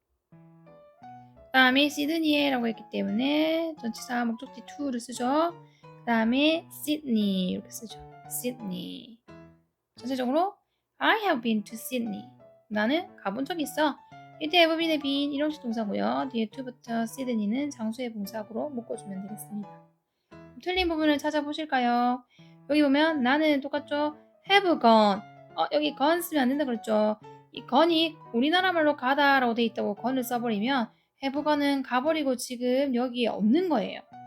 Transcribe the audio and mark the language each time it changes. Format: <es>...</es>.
<ko>그 다음에 시드니에라고 했기 때문에 전치사 목적지 to를 쓰죠. 그 다음에 Sydney 이렇게 쓰죠.</ko> <en>Sydney. 전체적으로 I have been to Sydney.</en> <ko>나는 가본 적이 있어. 이때 have been의 been 일형식 동사고요. 뒤에 to부터 Sydney는 장소의 봉사구로 묶어주면 되겠습니다. 틀린 부분을 찾아보실까요? 여기 보면 나는 똑같죠? have gone. 여기 gone 쓰면 안 된다 그랬죠? 이 gone이 우리나라 말로 가다라고 돼 있다고 gone을 써버리면 have gone 은 가버리고 지금 여기에 없는 거예요.</ko>